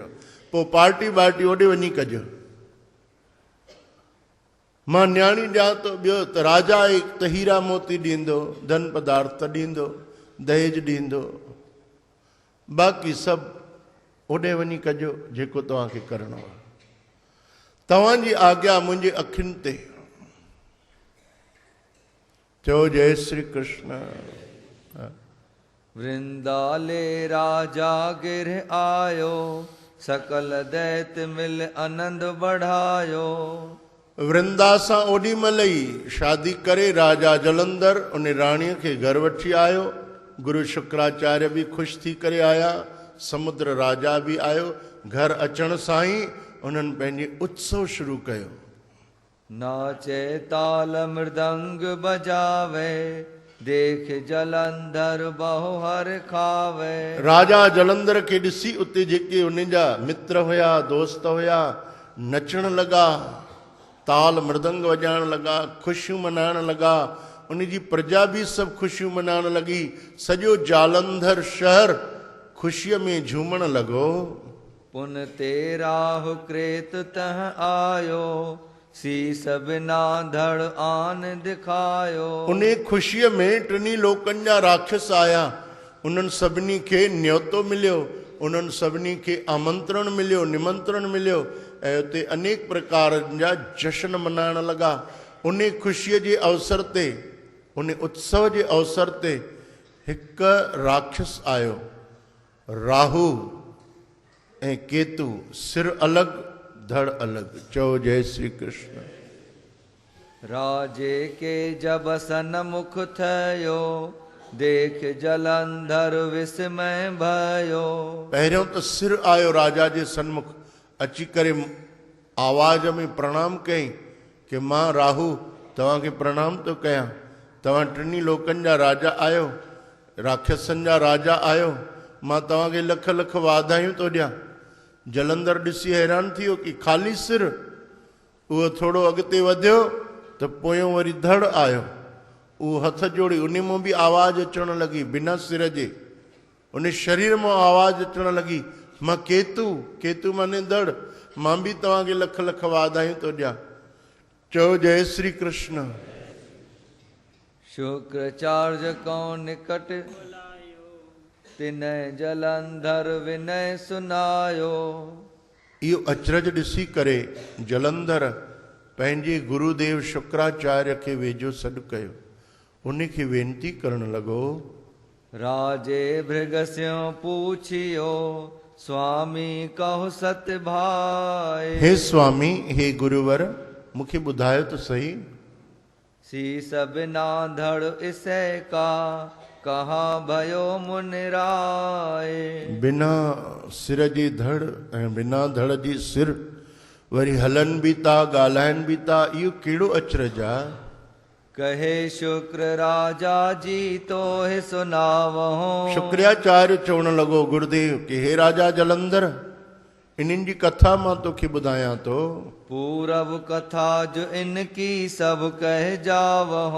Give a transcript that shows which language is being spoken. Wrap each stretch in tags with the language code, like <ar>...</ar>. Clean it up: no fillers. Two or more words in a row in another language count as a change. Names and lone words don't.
<sd>पोइ पार्टी वार्टी ओॾे वञी कजो। मां न्याणी ॾियां थो, ॿियो त राजा त हीरा मोती ॾींदो, धन पदार्थ ॾींदो, दहेज ॾींदो, बाक़ी सभु ओॾे वञी कजो जेको तव्हांखे करिणो आहे। तव्हांजी आज्ञा मुंहिंजे अखियुनि ते। चओ जय श्री कृष्ण।</sd> <hi>वृंदाले राजा गिर आयो, सकल दैत मिल आनंद बढ़ायो।</hi> <sd>वृंदा सां ओॾी महिल ई शादी करे राजा जलंधर उन राणीअ खे घर वठी आयो। गुरु शुक्राचार्य बि ख़ुशि थी करे आया, समुद्र राजा बि आयो। घर अचण सां ई उन्हनि पंहिंजे उत्सव शुरू कयो।</sd> <hi>नाचे ताल मृदंग बजावे, देख जलंधर बहु हर खावे।</hi> <sd>राजा जलंधर खे ॾिसी उते जेके उन जा मित्र हुया, दोस्त हुया, नचण लॻा, ताल मृदंग वॼाइण लॻा, ख़ुशियूं मनाइण लॻा। उन जी प्रजा बि सभु ख़ुशियूं मनाइण लॻी। सॼो जालंधर शहर ख़ुशीअ में झूमण लॻो।</sd> <hi>पुन ते राहु क्रेत तह आयो, शीस बिना धड़ आन दिखायो।</hi> <sd>उन ख़ुशीअ में टिनी लोकनि जा राक्षस आया। उन्हनि सभिनी खे न्योतो मिलियो, उन्हनि सभिनी खे आमंत्रण मिलियो, निमंत्रण मिलियो, ऐं उते अनेक प्रकारनि जा जश्न मनाइण लॻा। उन ख़ुशीअ जे अवसर ते, उन उत्सव जे अवसर ते हिकु राक्षस आयो, राहु ऐं केतु, सिर अलॻि धड़ अलॻि। चओ जय श्री कृष्ण।</sd> <hi>राजे के जब सन्मुख थयो, देख जलंधर विस्मय भयो।</hi> <sd>पहिरियों त सिर आयो राजा जे सन्मुख, अची करे आवाज़ में प्रणाम कयईं कि मां राहु तव्हांखे प्रणाम थो कयां। तव्हां टिनी लोकनि जा राजा आहियो, राक्षसनि जा राजा आहियो, मां तव्हांखे लख लख वाधायूं थो ॾियां। जलंधर ॾिसी हैरान थी वियो कि ख़ाली सिर। उहो थोरो अॻिते वधियो त पोयों वरी धड़ आयो। उहो हथ जोड़ी, उन मां बि आवाज़ अचण लॻी बिना सिर जे। उन शरीर मां आवाज़ अचण लॻी, मां केतु, केतु माने धड़, मां बि तव्हांखे लख लख वाधायूं थो ॾियां। चओ जय श्री कृष्ण।</sd> <hi>शुक्राचार्य को निकट, तिन जलंधर विनय सुनायो।</hi> <sd>इहो अचरज ॾिसी करे जलंधर पंहिंजे गुरुदेव शुक्राचार्य खे वेझो सॾु कयो। उन खे वेनती करण लॻो,</sd> <hi>राजे भृगस्यो पूछियो, स्वामी कहो सत्य भाई।</hi> <sd>हे स्वामी, हे गुरुवर, मूंखे ॿुधायो त सही,</sd> <hi>शीस बिना धड़ इसे का, कहाँ भयो मुनिराय।</hi> <sd>बिना सिर जी धड़ ऐं बिना धड़ जी सिर, वरी हलन भी था, ॻाल्हाइनि भी था, इहो कहिड़ो अचरज आहे।</sd> <hi>कहे शुक्र राजा जी तो है सुनावहो।</hi> <sd>शुक्राचार्य चवण लॻो गुरुदेव कि हे राजा जलंधर, इन्हनि जी कथा मां तोखे ॿुधायां थो।</sd> <hi>पूरब कथा जो इनकी सब कह जावहो।</hi>